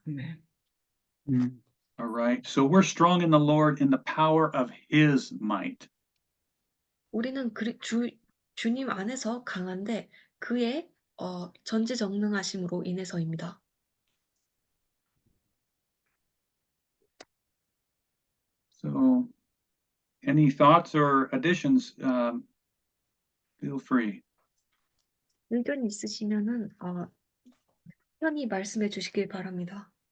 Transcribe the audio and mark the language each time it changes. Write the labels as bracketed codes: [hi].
[ko] 네. [en] All right. So we're strong in the Lord in the power of his might. [ko] 우리는 주님 안에서 강한데 그의 전지전능하심으로 인해서입니다. [en] So any thoughts or additions, feel free. [ko] 의견 있으시면은 편히 말씀해 주시길 바랍니다.